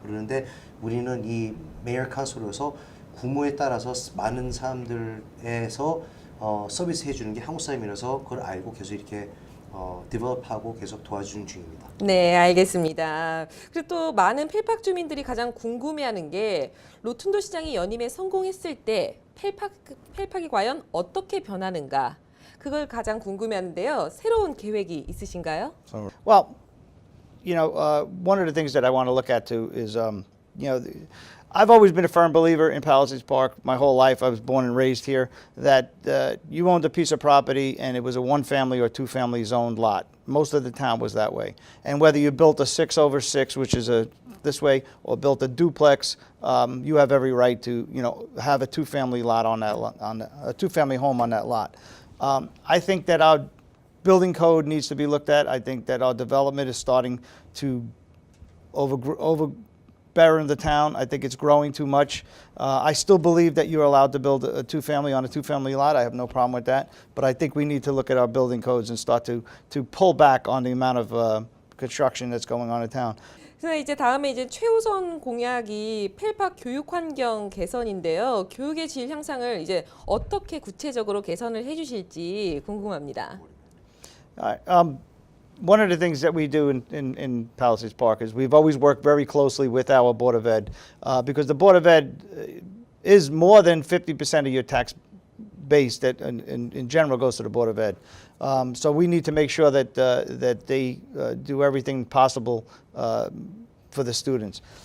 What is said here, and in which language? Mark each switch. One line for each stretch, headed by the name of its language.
Korean: 그러는데 우리는 이 메이어 카운슬에서 구모에 따라서 많은 사람들에서 서비스 해주는 게 한국 사람이라서 그걸 알고 계속 이렇게 디벨롭하고 계속 도와주는 중입니다. 네, 알겠습니다. 그리고 또 많은 펠팍 주민들이 가장 궁금해하는 게 로툰도 시장이 연임에 성공했을 때 펠팍이 과연 어떻게 변하는가? 그걸 가장 궁금해하는데요. 새로운 계획이 있으신가요?
English: Well, one of the things that I want to look at too is, I've always been a firm believer in Palisades Park my whole life. I was born and raised here. That you owned a piece of property and it was a one-family or two-family zoned lot. Most of the town was that way. And whether you built a 6/6, which is this way, or built a duplex, you have every right to, have a two-family lot on that a two-family home on that lot. I think that our building code needs to be looked at. I think that our development is starting to overbear in the town. I think it's growing too much. I still believe that you're allowed to build a two-family on a two-family lot. I have no problem with that. But I think we need to look at our building codes and start to pull back on the amount of construction that's going on in town.
Korean: 그래서 이제 다음에 이제 최우선 공약이 펠팍 교육 환경 개선인데요. 교육의 질 향상을 이제 어떻게 구체적으로 개선을 해주실지 궁금합니다.
English: One of the things that we do in Palisades Park is we've always worked very closely with our Board of Ed because the Board of Ed is more than 50% of your tax base that in general goes to the Board of Ed. So we need to make sure that they do everything possible for the students.